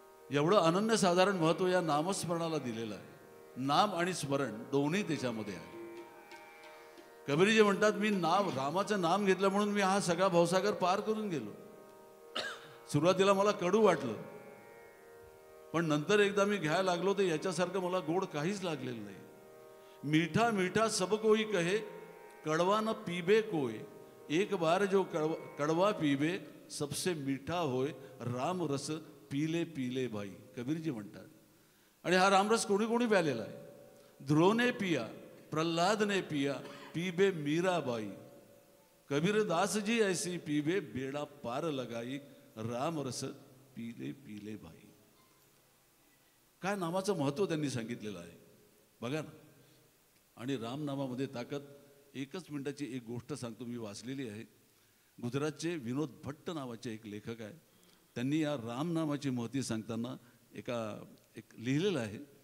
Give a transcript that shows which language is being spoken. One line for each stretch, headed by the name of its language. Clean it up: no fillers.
Marathi: एवढं अनन्यसाधारण महत्त्व या नामस्मरणाला दिलेलं आहे. नाम आणि स्मरण दोन्ही त्याच्यामध्ये आहे. कबीरजी म्हणतात, मी रामाचं नाम घेतलं म्हणून मी हा सगळा भवसागर पार करून गेलो. सुरुवातीला मला कडू वाटलं, पण नंतर एकदा मी घ्यायला लागलो तर याच्यासारखं मला गोड काहीच लागलेलं नाही.
Hindi: मीठा मीठा सब कोई कहे, कड़वा न पीबे कोय. एक बार जो कड़वा पीबे, सबसे मीठा होय. राम रस पीले पीले बाई.
Marathi: कबीरजी म्हणतात. आणि हा रामरस कोणी कोणी प्यालेला आहे?
Hindi: ध्रुवने पिया, प्रल्हाद ने पिया, पीबे मीराबाई. कबीरदासजी ऐसी पीबे, बेड़ा पार लगाई. रामरस पीले पीले बाई.
Marathi: काय नामाचं महत्त्व त्यांनी सांगितलेलं आहे बघा ना. आणि रामनामामध्ये ताकद. एकच मिनिटाची एक गोष्ट सांगतो, मी वाचलेली आहे. गुजरातचे विनोद भट्ट नावाचे एक लेखक आहे. त्यांनी या रामनामाची महती सांगताना एक लिहिलेलं आहे.